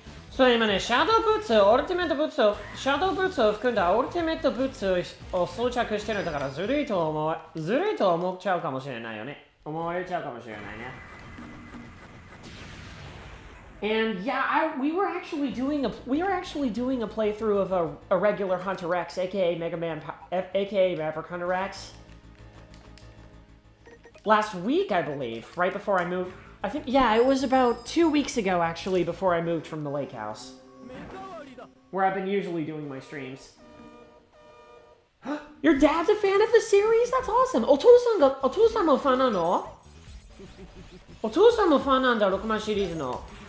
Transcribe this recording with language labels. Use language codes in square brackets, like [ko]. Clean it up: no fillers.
[ja] そう今ね、シャドウブーツ、オルティメットブーツを、シャドウブーツを含んだオルティメットブーツを装着してるんだからずるいと思っちゃうかもしれないよね。思われちゃうかもしれないね。 [en] And yeah, we were actually doing a playthrough of a regular Hunter X, aka Mega Man, aka Maverick Hunter X. Last week, I believe, right before I moved. I think, yeah, it was about 2 weeks ago, actually, before I moved from the lake house. Where I've been usually doing my streams. Your dad's a fan of the series? That's awesome! [ja] お父さんもファンなの？お父さんもファンなんだ、ロックマンシリーズの。